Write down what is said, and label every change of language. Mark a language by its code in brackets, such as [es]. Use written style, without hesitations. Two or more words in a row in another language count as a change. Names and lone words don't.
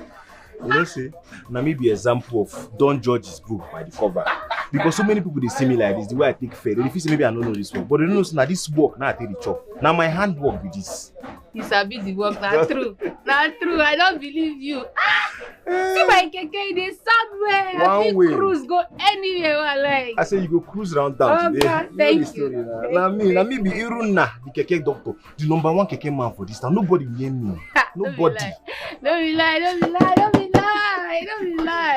[pcm] You know, say, now me be example of don't judge his book by the cover. Because so many people they see me like this, the way I take fair. They feel say maybe I don't know this work, but they don't know now this work now I take the chop. Now my hand work with this. You sabi the work, not true. Not true. I don't believe you. See my keke, they somewhere. I fit cruise, go anywhere I like. I say you go cruise around town today. God, thank you. Now me be Iruna, the keke doctor, the #1 keke man for this town. Nobody near me. Nobody. Don't be lie.